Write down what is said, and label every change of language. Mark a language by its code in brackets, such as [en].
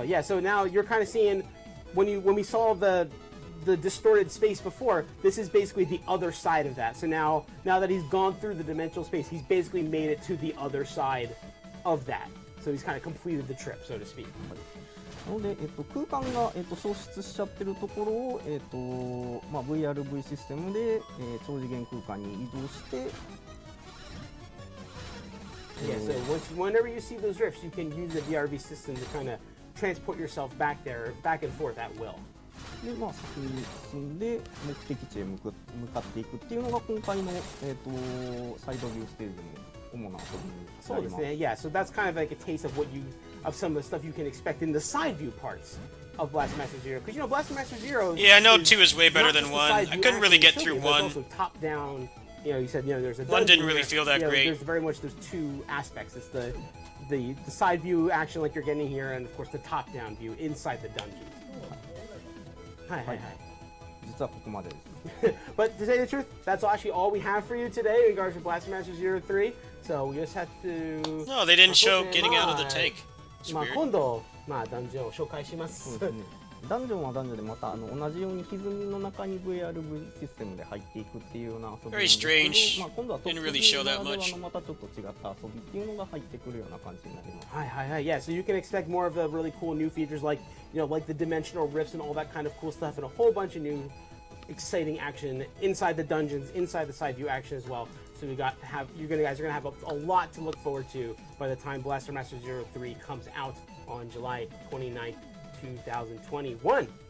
[en] Yeah, so now you're kind of seeing when we saw the distorted space before, this is basically the other side of that. So now that he's gone through the dimensional space, he's basically made it to the other side of that. So he's kind of completed the trip, so to speak. [ja] なので、空間が、消失しちゃってるところを、VRV システムで、超次元空間に移動して、 [en] Yeah, so whenever you see those rifts, you can use the VRV system to kind of transport yourself back and forth at will. [ja] で、先に進んで目的地へ向かっていくっていうのが今回の、サイドビューステージの主な遊びになります。 [en] Yeah, so that's kind of like a taste of of some of the stuff you can expect in the side view parts of Blaster Zero. Because Blaster Master Zero. Yeah, I know 2 is way better than 1. I couldn't really get through 1. Also top down. You said there's a 1 didn't really feel that great. There's very much those two aspects. It's the side view action like you're getting here, and of course the top down view inside the dungeons. Hi. [ja] 実はここまでです。 [en] But to say the truth, that's actually all we have for you today in regards to Blaster Master Zero 3. So we just have to. No, they didn't show getting out of the tank. [ja] 今度ダンジョンを紹介します。ダンジョンはダンジョンでまた同じように歪みの中に VRV システムで入っていくっていうような遊びなんですけど、今度はトップ2ならではのまたちょっと違った遊びっていうのが入ってくるような感じになります。はい。 [en] Yeah, so you can expect more of the really cool new features like like the dimensional rifts and all that kind of cool stuff, and a whole bunch of new exciting action inside the dungeons, inside the side view action as well. So you guys are gonna have a lot to look forward to by the time Blaster Master Zero 3 comes out on July 29th, 2021.